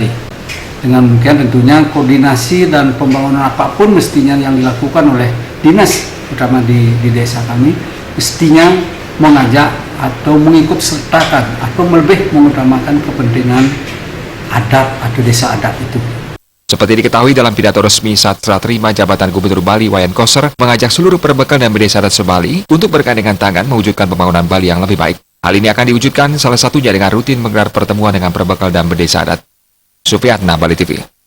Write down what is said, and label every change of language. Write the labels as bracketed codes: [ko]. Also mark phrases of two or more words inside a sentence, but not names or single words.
[id] Dengan demikian tentunya koordinasi dan pembangunan apapun mestinya yang dilakukan oleh dinas terutama di desa kami mestinya mengajak atau mengikut sertakan atau lebih mengutamakan kepentingan adat atau desa adat itu. Seperti diketahui dalam pidato resmi saat serah terima jabatan Gubernur Bali Wayan Koster mengajak seluruh perbekal dan bendesa adat sebali untuk bergandengan tangan mewujudkan pembangunan Bali yang lebih baik. Hal ini akan diwujudkan salah satunya dengan rutin menggelar pertemuan dengan perbekal dan bendesa adat. Supriyatna, Bali TV.